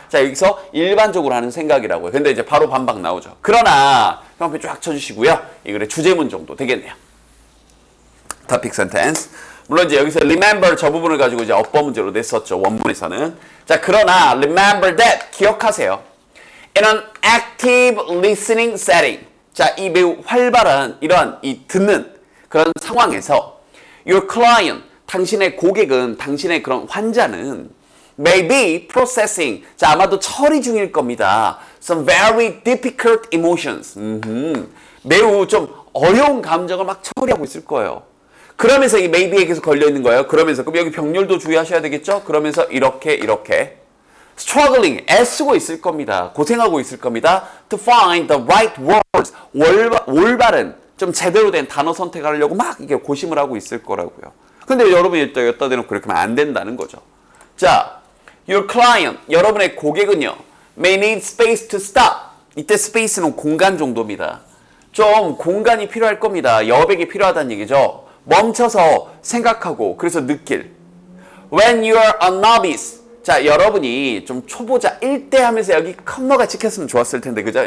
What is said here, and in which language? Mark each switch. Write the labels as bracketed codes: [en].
[ko] 자, 여기서 일반적으로 하는 생각이라고요. 근데 이제 바로 반박 나오죠. 그러나 형표 쫙 쳐주시고요. 이 글의 주제문 정도 되겠네요. [en] topic sentence. [ko] 물론 이제 여기서 remember 저 부분을 가지고 이제 어법 문제로 냈었죠. 원문에서는. 자, 그러나 [en] remember that [ko] 기억하세요. [en] In an active listening setting. [ko] 자, 이 매우 활발한 이러한 이 듣는 그런 상황에서 [en] your client [ko] 당신의 고객은 당신의 그런 환자는 [en] may be processing. [ko] 자, 아마도 처리 중일 겁니다. [en] Some very difficult emotions. [ko] 매우 좀 어려운 감정을 막 처리하고 있을 거예요. 그러면서 이 maybe에게서 걸려있는 거예요. 그러면서 그럼 여기 병렬도 주의하셔야 되겠죠? 그러면서 이렇게 struggling, 애쓰고 있을 겁니다. 고생하고 있을 겁니다. [en] To find the right words, [ko] 올바른 좀 제대로 된 단어 선택하려고 막 이게 고심을 하고 있을 거라고요. 근데 여러분이 여기다 대놓고 그렇게 하면 안 된다는 거죠. 자, [en] your client, [ko] 여러분의 고객은요, [en] may need space to stop. [ko] 이때 space는 공간 정도입니다. 좀 공간이 필요할 겁니다. 여백이 필요하다는 얘기죠. 멈춰서 생각하고 그래서 느낄. [en] When you are a novice. [ko] 자, 여러분이 좀 초보자일 때 하면서 여기 컴마가 찍혔으면 좋았을 텐데 그죠?